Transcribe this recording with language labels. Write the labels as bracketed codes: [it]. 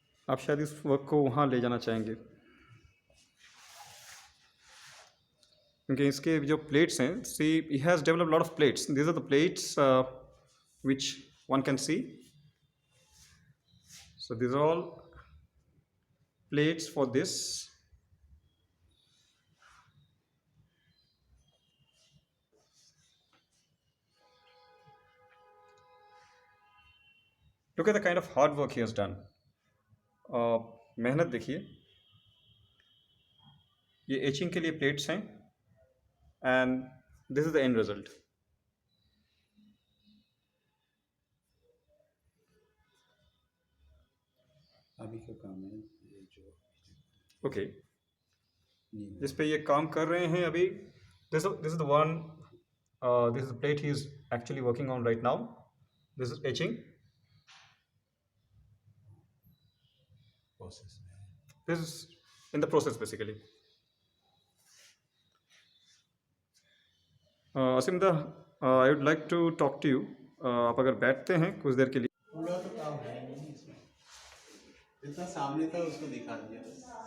[hi] आप शायद इस वर्क को वहाँ ले जाना चाहेंगे, क्योंकि इसके जो प्लेट्स हैं, [en] See he has develop lot of plates. These are the plates which one can see. So these are all plates for this. Look at the kind of hard work he has done. [hi] मेहनत देखिए. ये etching के लिए plates हैं [en] And this is the end result. [hi] अभी का काम है ये जो ओके. नींव जिस पे ये काम कर रहे हैं अभी, [en] This is the one, this is the plate he is actually working on right now. This is etching. [hi] Process में है. [en] This is in the process basically. Asimda, I would like to talk to you. [hi] आप अगर बैठते हैं कुछ देर के लिए. पूरा तो काम है नहीं इसमें, जितना सामने था उसको दिखा दिया बस.